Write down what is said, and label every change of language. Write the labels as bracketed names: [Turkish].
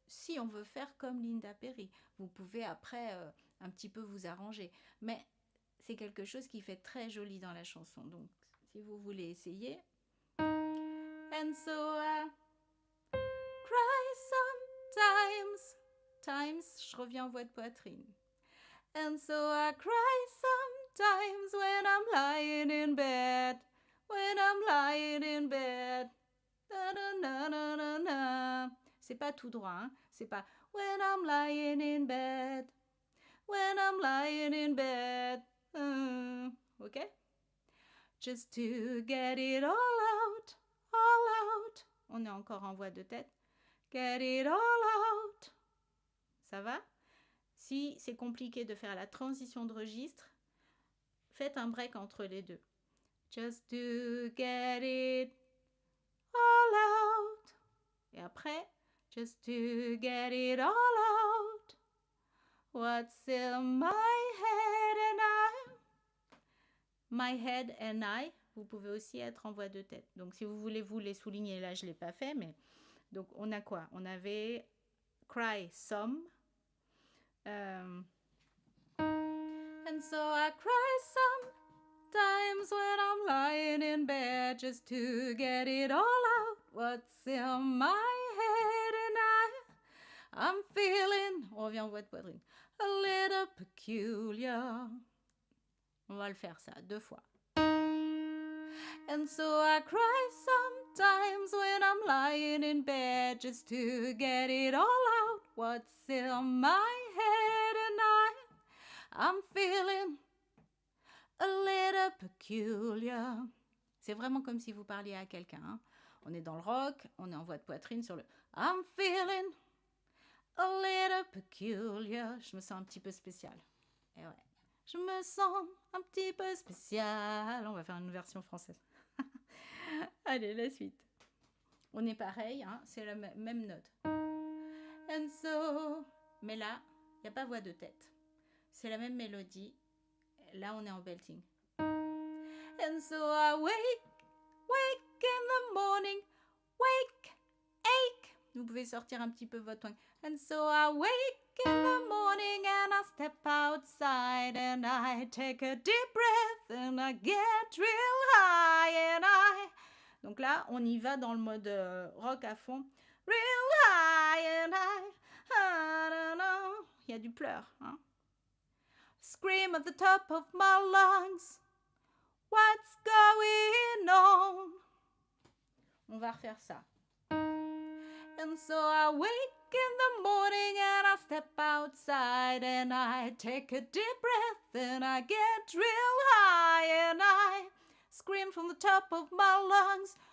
[French] Si on veut faire comme Linda Perry, vous pouvez après un petit peu vous arranger. Mais c'est quelque chose qui fait très joli dans la chanson. Donc, si vous voulez essayer. [English] And so cry sometimes. [French] Times, je reviens en voix de poitrine. [English] And so I cry sometimes when I'm lying in bed. When I'm lying in bed. Da, da, da, da, da, da. [French] C'est pas tout droit, hein? C'est pas [English] when I'm lying in bed. When I'm lying in bed. Ok? Just to get it all out. All out. [French] On est encore en voix de tête. [English] Get it all out. [French] Ça va? Si c'est compliqué de faire la transition de registre, faites un break entre les deux. [English] Just to get it all out. [French] Et après, [English] just to get it all out. What's in my head and I. My head and I. [French] Vous pouvez aussi être en voix de tête. Donc, si vous voulez vous les souligner, là, je ne l'ai pas fait, mais donc, on a quoi? On avait [English] cry some. And so I cry sometimes when I'm lying in bed just to get it all out. What's in my head and I'm feeling, [French] on revient en voix de poitrine, [English] a little peculiar. [French] On va le faire ça 2 fois. [English] And so I cry sometimes when I'm lying in bed just to get it all out. What's in my head and I'm feeling a little peculiar. [French] C'est vraiment comme si vous parliez à quelqu'un. Hein. On est dans le rock, on est en voix de poitrine sur le [English] I'm feeling a little peculiar. [French] Je me sens un petit peu spécial. Et ouais. Je me sens un petit peu spécial. On va faire une version française. Allez, la suite. On est pareil, hein, c'est la même note. [English] And so, [French] mais là, il n'y a pas voix de tête. C'est la même mélodie. Là, on est en belting. [English] And so I wake in the morning, ache. [French] Vous pouvez sortir un petit peu votre tongue. [English] And so I wake in the morning and I step outside and I take a deep breath and I get real high and I... [French] Donc là, on y va dans le mode rock à fond. [English] Real high and I don't know. [French] Il y a du pleur, hein. [English] Scream at the top of my lungs. What's going on? [French] On va refaire ça. [English] And so I wake in the morning and I step outside and I take a deep breath and I get real high and I scream from the top of my lungs.